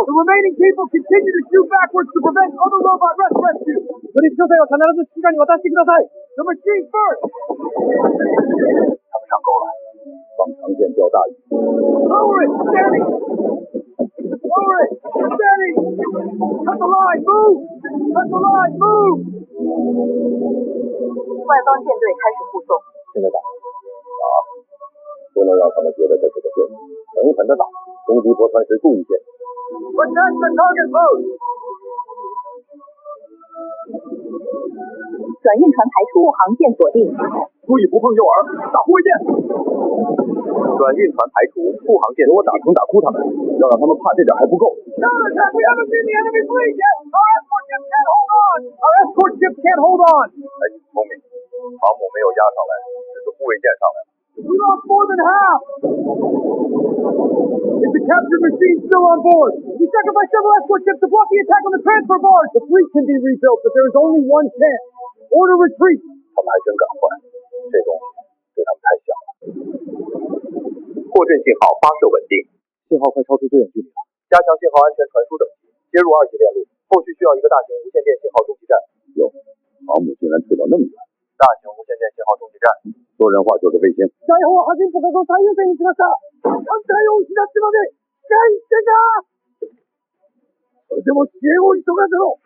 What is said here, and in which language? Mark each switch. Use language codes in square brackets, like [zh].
[en] The remaining people continue to shoot backwards to prevent other robot rescue. [ja] 処理調整は必ず指揮官に渡してください。 [en] The machine first. [zh] 他们上钩了。放长线钓大鱼。 [en] Lower it. Steady. Lower it. Steady. Cut the line. Move. Cut the line. Move. [zh] 外方舰队开始护送。现在打，不能让他们觉得这是个陷阱，狠狠的打，攻击泊船时注意些。 [en] Protect the target post. [zh] 转运船排除，航线锁定。注意不碰诱饵，打护卫舰。转运船排除，护航舰。给我打成打哭他们，要让他们怕这点还不够。 [en] Counterattack. We haven't seen the enemy fleet yet. Our escort ship can't hold on. Our escort ship can't hold on. [zh] 还挺聪明，航母没有压上来，只是护卫舰上来了。 We lost more than half. Is the captured machine still on board? We sacrificed several escort ships to block the attack on the transfer barge. The fleet can be rebuilt, but there is only one chance. Order retreat. 他们还真敢换，这东西对他们太小了。破阵信号发射稳定，信号快超出最远距离了。加强信号安全传输等级，接入2级链路，后续需要一个大型无线电信号中继站。哟，航母竟然退到那么远。大型无线电信号中继站，说人话就是卫星。 [ja] 大砲は端っこが最優先にしました。艦隊を失ってまで使い捨てか。それでも支援を急がせろ。